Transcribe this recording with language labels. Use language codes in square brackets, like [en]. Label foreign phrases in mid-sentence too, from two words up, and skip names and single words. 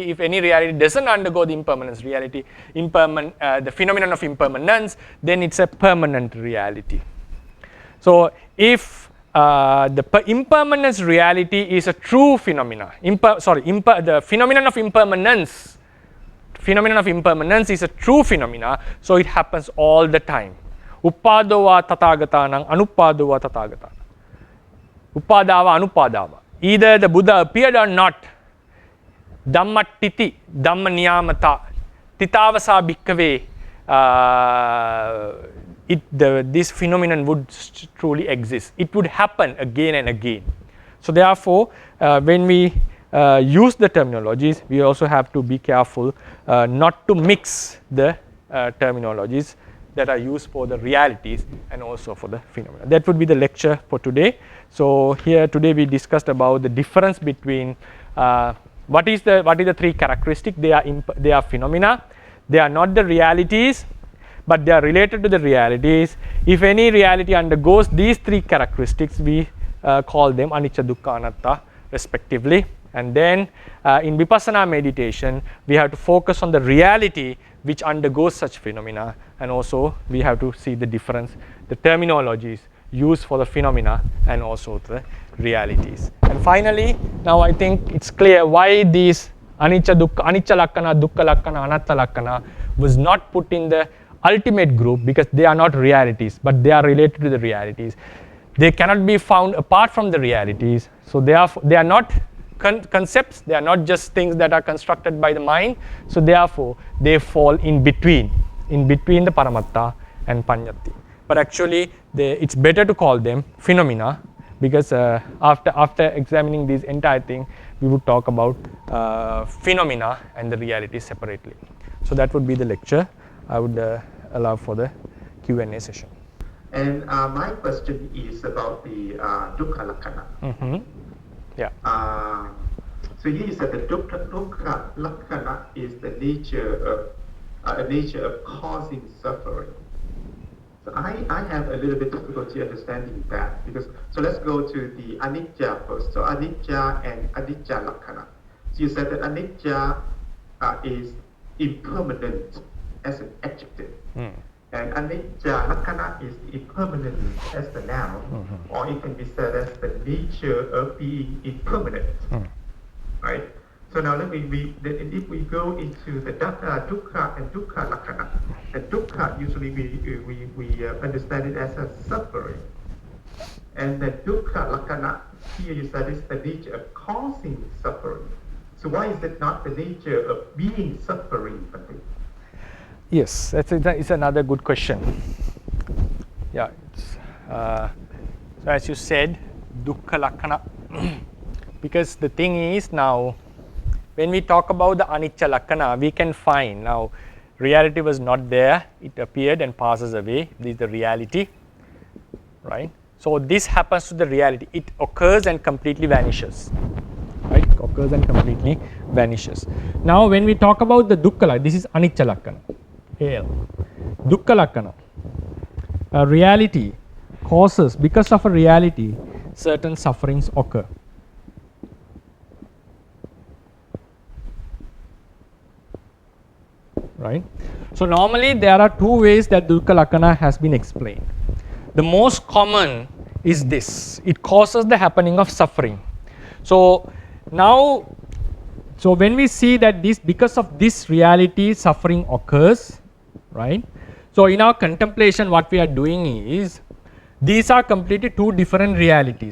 [en] If any reality doesn't undergo the impermanence reality, the phenomenon of impermanence, then it's a permanent reality. So if the impermanence reality is a true phenomena, the phenomenon of impermanence is a true phenomena, so it happens all the time. [pi] Uppadova tathagatana, anuppadova tathagatana. Uppadava, anupadava. [en] Either the Buddha appeared or not, [pi] dhamma titi, dhamma niyamata, titavasa bhikkave, [en] this phenomenon would truly exist. It would happen again and again. So therefore, when we use the terminologies, we also have to be careful not to mix the terminologies that are used for the realities and also for the phenomena. That would be the lecture for today. So here today we discussed about the difference between what is the three characteristics. They are phenomena. They are not the realities, but they are related to the realities. If any reality undergoes these three characteristics, we call them [pi] anicca, dukkha, anatta [en] respectively. And then in vipassana meditation, we have to focus on the reality which undergoes such phenomena, and also we have to see the difference, the terminologies used for the phenomena and also the realities. And finally, now I think it's clear why these [pi] anicca lakkana, dukkha lakkana, anatta lakkana [en] was not put in the ultimate group, because they are not realities, but they are related to the realities. They cannot be found apart from the realities. So they are not concepts, they are not just things that are constructed by the mind. So therefore, they fall in between. in between the Paramatta and Panyati. But actually, it's better to call them phenomena, because after examining this entire thing, we would talk about phenomena and the reality separately. So that would be the lecture. I would allow for the Q&A session. And my question is about the [pi] dukkha lakkhana. [en] Mm-hmm. Yeah. So here you said the [pi] dukkha lakkhana [en] is the nature of causing suffering. So I have a little bit difficulty understanding that, because so let's go to the anicca first. So anicca and [pi] anicca lakkhana. [en] So you said that anicca is impermanent as an adjective. And [pi] anicca lakkhana [en] is impermanent as the noun, or it can be said as the nature of being impermanent, right? So now if we go into the dukkha and [pi] dukkha lakkhana, [en] and dukkha usually we understand it as a suffering, and the [pi] dukkha lakkhana [en] here you said is the nature of causing suffering. So why is it not the nature of being suffering? Yes, it's another good question. Yeah, so as you said, [pi] dukkha lakkhana, [en] because the thing is now, when we talk about the [pi] anicca lakkhana, [en] we can find now reality was not there, it appeared and passes away. This is the reality, right? So this happens to the reality, it occurs and completely vanishes. Right, occurs and completely vanishes. Now when we talk about the dukkha, this is [pi] anicca lakkhana. Dukkha lakkhana, [en] a reality causes, because of a reality, certain sufferings occur. Right? So normally there are two ways that [pi] dukkha lakkhana [en] has been explained. The most common is this: it causes the happening of suffering. So now, so when we see that this, because of this reality, suffering occurs, right? So in our contemplation, what we are doing is, these are completely two different realities.